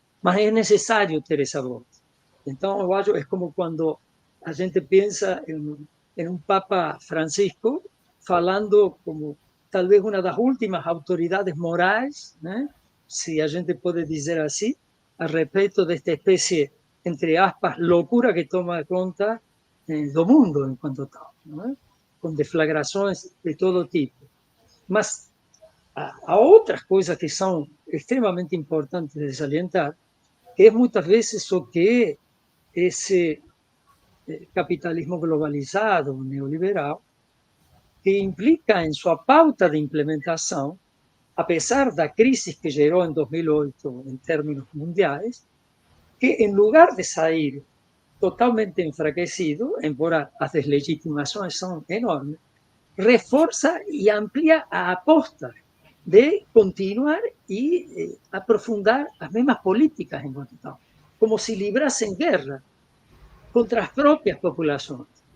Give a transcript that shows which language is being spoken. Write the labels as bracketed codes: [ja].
[es] Mas es necesario ter esa voz. Entonces, [pt] eu acho, [es] es como cuando la gente piensa en un Papa Francisco falando como tal vez una de las últimas autoridades morais, ¿no? Si a gente puede decir así, al respecto de esta especie, entre aspas, locura que [pt] toma conta do mundo [es] en cuanto tal, ¿no? [pt] Con deflagrações de todo tipo. Mas há outras coisas que são extremamente importantes de salientar, que é muitas vezes o que esse capitalismo globalizado, neoliberal, [es] que implica en su pauta de implementación, a pesar de la crisis que geró en 2008 en términos mundiales, que en lugar de salir totalmente enfraquecido, embora las deslegitimaciones son enormes, refuerza y amplía a aposta de continuar y aprofundar las mismas políticas en cuanto tal, como si librasen guerra contra las propias poblaciones.